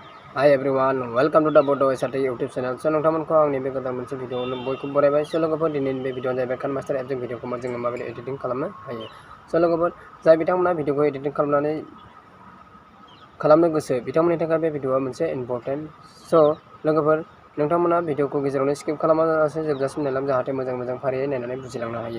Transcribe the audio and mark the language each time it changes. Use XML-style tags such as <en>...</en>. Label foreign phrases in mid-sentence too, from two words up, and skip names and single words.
<en>Hi everyone, welcome to the BODO YouTube channel.</en> <brx>So नोंथांमोनखौ आंनि बे गोदान मोनसे भिडिअआवनो बयखौबो बरायबाय। So लोगोफोर दिनैनि बे भिडिअआ जाहैबाय काइनमास्टार एपजों भिडिअखौ जोङो माबायदि एडिटिं खालामनो हायो। So लोगोफोर जाय बिथांमोना भिडिअखौ एडिटिं खालामनो गोसो बिथांमोननि थाखाय बे भिडिअआ मोनसे इम्पोर्टेन्ट। So लोगोफोर नोंथांमोना भिडिअखौ गेजेरावनो स्किप खालामालासे जोबजासिम नायलां जाहाथे मोजां फारियै नायनानै बुजिलांनो हायो।</brx>